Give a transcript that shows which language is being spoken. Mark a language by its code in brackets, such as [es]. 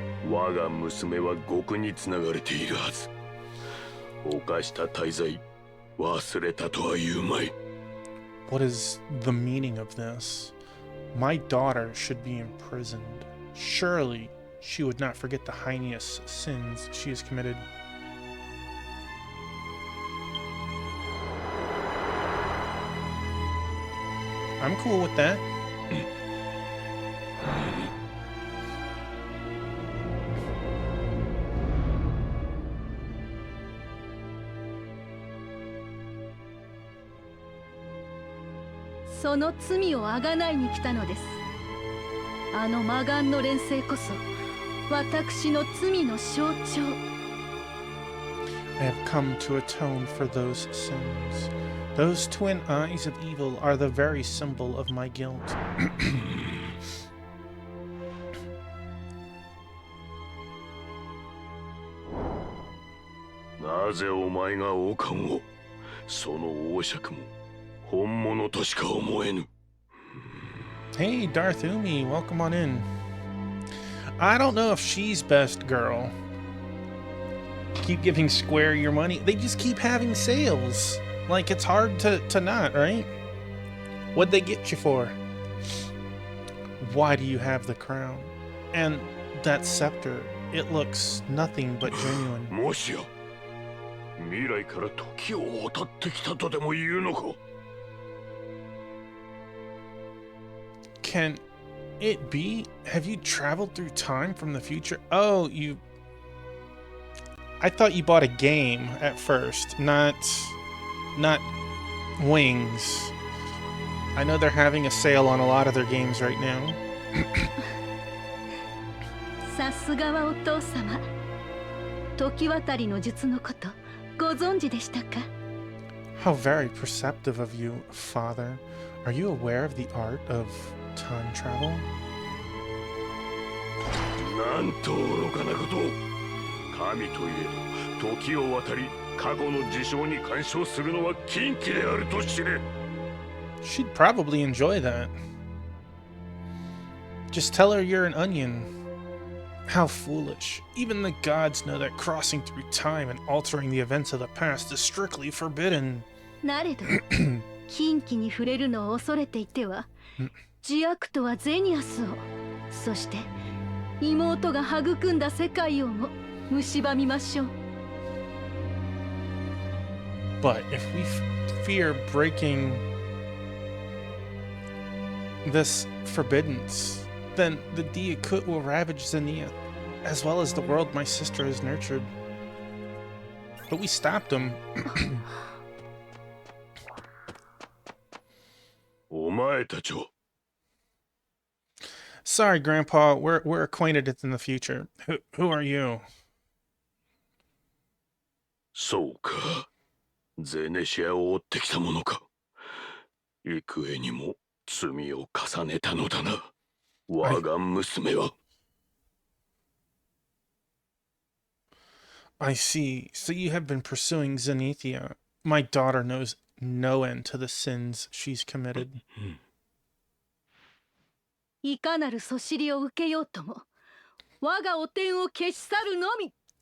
[ja] 我が娘は獄につながれているはず。犯した大罪忘れたとは言うまい。 [en] What is the meaning of this? My daughter should be imprisoned. Surely she would not forget the heinous sins she has committed. I'm cool with that. [ja] "その罪をあがないに来たのです。あの魔眼の錬成こそ私の罪の象徴。 [en] I have come to atone for those sins. Those twin eyes of evil are the very symbol of my guilt. [ja] なぜお前が王冠を、その王爵も本物としか思えぬ。 [en] Hey, Darth Umi, welcome on in. I don't know if she's best girl. Keep giving Square your money. They just keep having sales. Like, it's hard to not, right? What'd they get you for? Why do you have the crown? And that scepter, it looks nothing but genuine. [ja] もしや未来から時を渡ってきたとでも言うのか。 [en] Can it be? Have you traveled through time from the future? Oh, you I thought you bought a game at first, not wings. I know they're having a sale on a lot of their games right now. [ja] さすがはお父様。時渡りの術のことご存知でしたか？ [en] How very perceptive of you, Father. Are you aware of the art of time travel? [ja] なんと愚かなことを。神といえど時を渡り過去の事象に干渉するのは禁忌であると知れ。 [en] She'd probably enjoy that. Just tell her you're an onion. How foolish. Even the gods know that crossing through time and altering the events of the past is strictly forbidden. [ja] なれど禁忌に触れるのを恐れていてはジアクトはゼニアスをそして妹が育んだ世界をも蝕みましょう。 [en] But if we fear breaking this forbiddance, then the Diakut will ravage Zenia, as well as the world my sister has nurtured. But we stopped him. [ja] お前たちを。 [en] Sorry, Grandpa, we're acquainted in the future. Who are you? [ja] そうか。ゼネシアを追ってきたものか。幾重にも罪を重ねたのだな。我が娘は。 [en] I see. So you have been pursuing Zenithia. My daughter knows no end to the sins she's committed. [ja] いかなるそしりを受けようとも我がお天を消し去るのみ。